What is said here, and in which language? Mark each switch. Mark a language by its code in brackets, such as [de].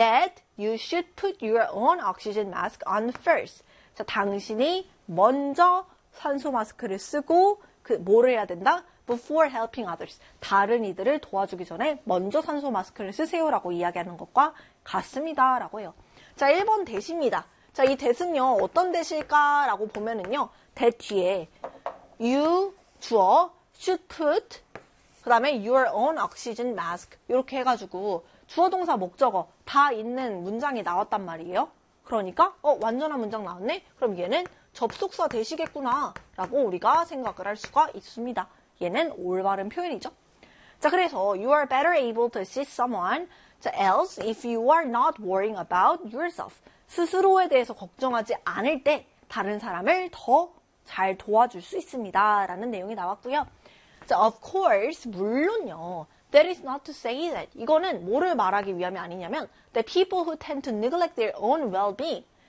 [en] that you should put your own oxygen mask on first. [ko] 자, 당신이 먼저 산소 마스크를 쓰고 그 뭐를 해야 된다? [en] Before helping others. [ko] 다른 이들을 도와주기 전에 먼저 산소 마스크를 쓰세요라고 이야기하는 것과 같습니다라고 해요. 자, 1번 대시입니다. 자, 이 대시는요. 어떤 대시일까라고 보면은요. 대 뒤에 you 주어 [en] should put [ko] 그다음에 [en] your own oxygen mask [ko] 이렇게 해가지고 주어 동사 목적어 다 있는 문장이 나왔단 말이에요. 그러니까 완전한 문장 나왔네. 그럼 얘는 접속사 대시겠구나라고 우리가 생각을 할 수가 있습니다. 얘는 올바른 표현이죠. 자, 그래서 [en] you are better able to assist someone else if you are not worrying about yourself. [ko] 스스로에 대해서 걱정하지 않을 때 다른 사람을 더잘 도와줄 수 있습니다라는 내용이 나왔고요. [en] 자, of course, [ko] 물론요. [en] That is not to say that. [ko] 이거는 뭐를 말하기 위함이 아니냐면 [en] that people who tend to neglect their own well-being.